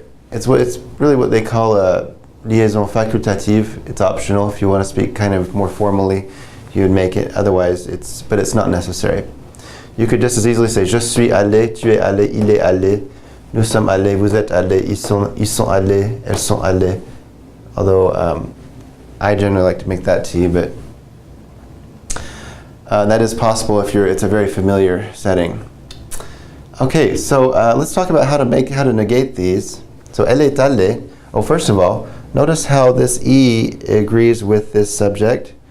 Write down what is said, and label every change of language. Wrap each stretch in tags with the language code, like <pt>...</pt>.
<en>It's really what they call a liaison facultative. It's optional. If you want to speak kind of more formally, you would make it. Otherwise, but it's not necessary. You could just as easily say</en> <fr>je suis allé, tu es allé, il est allé, nous sommes allés, vous êtes allés, ils sont allés, elles sont allées.</fr> <en>Although I generally like to make that T, but that is possible if it's a very familiar setting. Okay, so let's talk about how to negate these.</en> <fr>So elle est allée.</fr> <en>Oh, first of all, notice how this E agrees with this subject.</en>